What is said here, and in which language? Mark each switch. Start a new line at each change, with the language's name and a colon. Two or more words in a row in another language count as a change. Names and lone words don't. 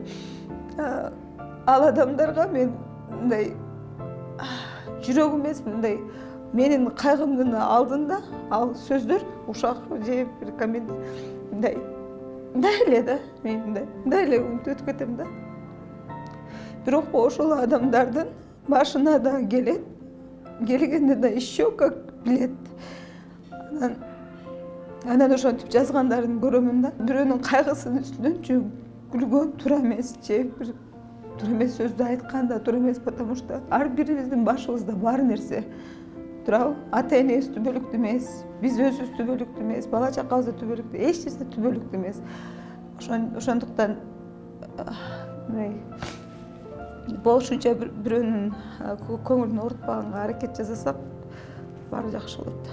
Kyrgyz: Ал адамдарга мен мындай жүрөгүм эмес, мындай менин кайгымдын алдында ал сөздөр ушак же бир коммент мындай эле да, мен мындай эле унутуп өтүп кетем да. Бирок ошол адамдардын башына да келет, келгенде да
Russian: еще как
Kyrgyz: билет. Анан ошентип жазгандарын көрөмүн да. Бирөөнүн кайгысынын үстүнөн же күлгөн туура эмес, же бир туура эмес сөздү айткан да туура эмес,
Russian: потому что
Kyrgyz: ар бирибиздин башыбызда бар нерсе. Туурабы? Ата-энебиз түбөлүктүү эмес, биз өзүбүз түбөлүктүү эмес, бала чакабыз да түбөлүктүү, эч нерсе түбөлүктүү эмес. Ошондуктан болушунча бирөөнүн көңүлүн оорутпаганга аракет жасасак, баары жакшы болот.